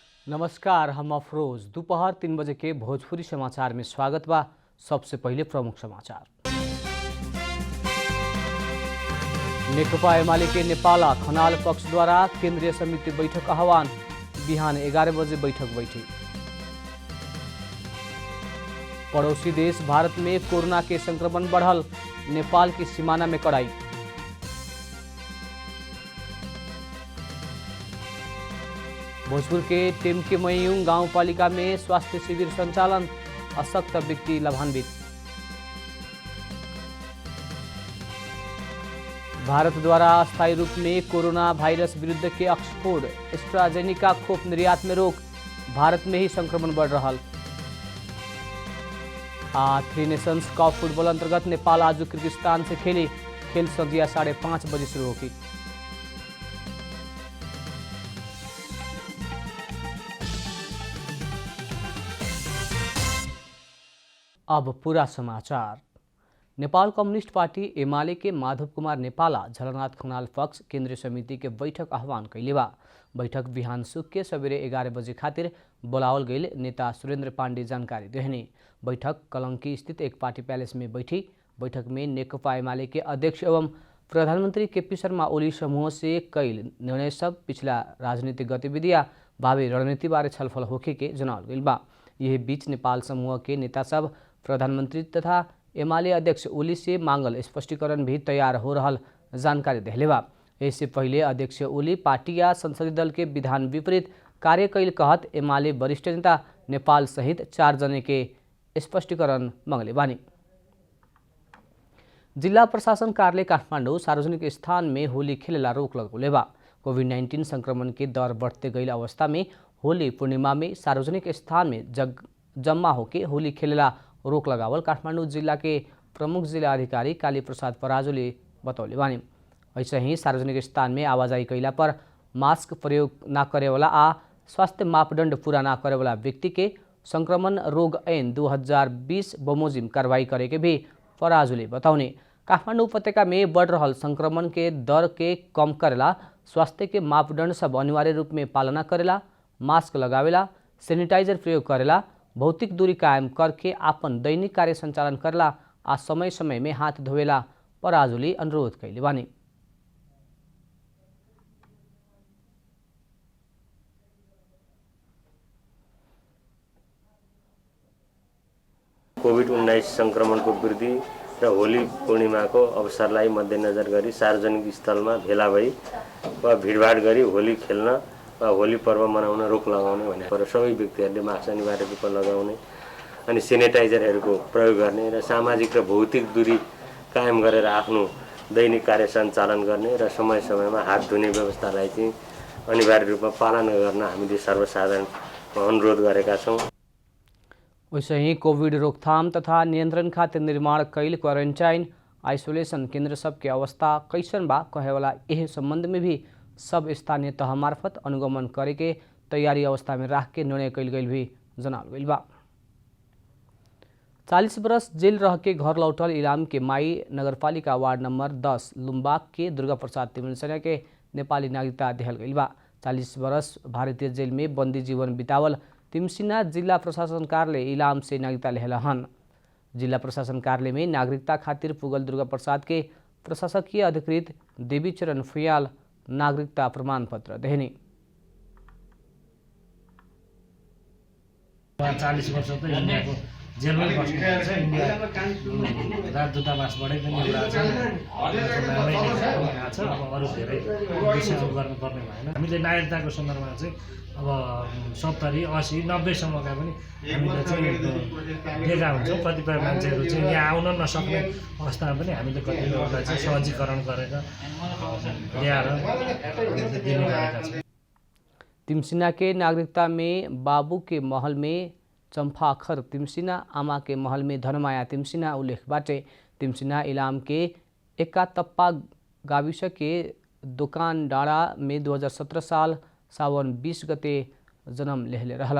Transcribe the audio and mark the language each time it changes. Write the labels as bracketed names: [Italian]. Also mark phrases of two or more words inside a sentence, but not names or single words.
[Bhojpuri] नमस्कार, हम अफरोज। दोपहर 3 बजे के भोजपुरी समाचार में स्वागत बा। सबसे पहले प्रमुख समाचार। नेकपा एमाले के नेपाल खनाल पक्ष द्वारा केंद्रीय समिति बैठक आह्वान। बिहान 11 बजे बैठक बैठी। पड़ोसी देश भारत में कोरोना के संक्रमण बढ़ल। नेपाल की सीमाना में कड़ाई। भोजपुर के टेमकेमयूं गांव पालिका में स्वास्थ्य शिविर संचालन। अशक्त व्यक्ति लाभान्वित। भारत द्वारा अस्थायी रूप में कोरोना वायरस विरुद्ध के ऑक्सफोर्ड एस्ट्राजेनिका खोप निर्यात में रोक। भारत में ही संक्रमण बढ़ रहा। थ्री नेशंस कप फुटबॉल अंतर्गत नेपाल आज किर्गिस्तान से खेली। खेल संध्या 5:30 बजे शुरू होगी। अब पूरा समाचार। नेपाल कम्युनिस्ट पार्टी एमाले के माधव कुमार नेपाला झलनाथ खनाल पक्ष केंद्रीय समिति के बैठक आह्वान कैले बा। बैठक बिहान सुख के सवेरे 11 बजे खातिर बोलावल गई। नेता सुरेंद्र पांडे जानकारी देहने। बैठक कलंकी स्थित एक पार्टी पैलेस में बैठी। बैठक में नेकपा एमाले के अध्यक्ष एवं प्रधानमंत्री केपी शर्मा ओली समूह से कई निर्णय सब पिछला राजनीतिक गतिविधियां भावी रणनीति बारे छलफल होखे के जनावल गई बा। यह बीच नेपाल समूह के नेता सब प्रधानमंत्री तथा एमाले अध्यक्ष ओली से मांगल स्पष्टीकरण भी तैयार हो रहा जानकारी देहले बा। इससे पहले अध्यक्ष ओली पार्टी या संसदीय दल के विधान विपरीत कार्य कैल कहत एमाले वरिष्ठ नेता नेपाल सहित 4 जने के स्पष्टीकरण मांगले बानी। जिला प्रशासन कार्यालय काठमाडौँ सार्वजनिक स्थान में होली खेलेला रोक लगौले बा। कोभिड-19 संक्रमण के दर बढ़ते गई अवस्था में होली पूर्णिमा में सार्वजनिक स्थान में जम्मा होके होली खेलेला रोक लगावल काठमाडौँ जिला के प्रमुख जिला अधिकारी काली प्रसाद पराजुले बतौले बानी। ऐसे ही सार्वजनिक स्थान में आवाजाही कैला पर मास्क प्रयोग न करे वाला आ स्वास्थ्य मापदंड पूरा न करे वाला व्यक्ति के संक्रमण रोग ऐन 2020 बमोजिम कार्रवाई करे के भी पराजुले बताउने। काठमाडौँ उपत्यका में बढ़ रहा संक्रमण के दर के कम करेला स्वास्थ्य के मापदंड सब अनिवार्य रूप में पालना करेला, मास्क लगावेला, सैनिटाइजर प्रयोग करेला, भौतिक दूरी कायम करके आपन दैनिक कार्य संचालन करला आ समय समय में हाथ धोवेला पराजुली अनुरोध कैले बानी। [Nepali] कोभिड-19 संक्रमणको वृद्धि र होली पूर्णिमाको अवसरलाई मध्यनजर गरी सार्वजनिक स्थलमा भेला भई वा भिडभाड गरी होली खेल्न वा होली पर्व मनाउन रोक लगाउने भनेर सबै व्यक्तिहरूले मास्क अनिवार्य रूपमा लगाउने अनि सेनिटाइजरहरूको प्रयोग गर्ने र सामाजिक र भौतिक दूरी कायम गरेर आफ्नो दैनिक कार्य सञ्चालन गर्ने र समय समयमा हात धुने व्यवस्थालाई चाहिँ अनिवार्य रूपमा पालना गर्न हामीले सर्वसाधारण अनुरोध गरेका छौँ। [Bhojpuri] वैसे ही कोविड रोकथाम तथा नियंत्रण खातिर निर्माण कैल क्वारंटाइन आइसोलेशन केंद्र सब के अवस्था कैसन बा कहे वाला यह संबंध में भी सब स्थानीय तह मार्फत अनुगमन करे के तैयारी अवस्था में रख के निर्णय कैल गई भी जनावल गई बा। 40 बरस जेल रह के घर लौटल इलाम के माई नगरपालिका वार्ड नंबर 10 लुम्बाक के दुर्गा प्रसाद तिमनसैना के नेपाली नागरिकता देहल गई बा। 40 बरस भारतीय जेल में बंदी जीवन बितावल तिमसिना जिला प्रशासन कार्यालय इलाम से नागरिकता लेहला हन। जिला प्रशासन कार्यालय में नागरिकता खातिर पुगल दुर्गा प्रसाद के प्रशासकीय अधिकृत देवीचरण फुयाल नागरिकता प्रमाण पत्र देहने। [Nepali] 40 वर्ष त इन्डियाको जेलमै बस्नुहुन्छ। इन्डिया राजदूतावासबाटै पनि एउटा छ अब अरू धेरै विषयहरू गर्नुपर्ने भएन। हामीले नागरिकताको सन्दर्भमा चाहिँ अब 70, 80, 90 सम्मका पनि हामीले चाहिँ दिएका हुन्छौँ। कतिपय मान्छेहरू चाहिँ यहाँ आउन नसक्ने अवस्थामा पनि हामीले कतिपयलाई चाहिँ सहजीकरण गरेर ल्याएर दिने गरेका छौँ। [Bhojpuri] तिमसिना के नागरिकता में बाबू के महल में चंपाखर तिमसिना, आमा के महल में धनमाया तिमसिना उल्लेख बाटे। तिमसिना इलाम के एकातप्पा गाविस के दुकान डाँडा में 2017 साल सावन 20 गते जन्म लेहले रहलन।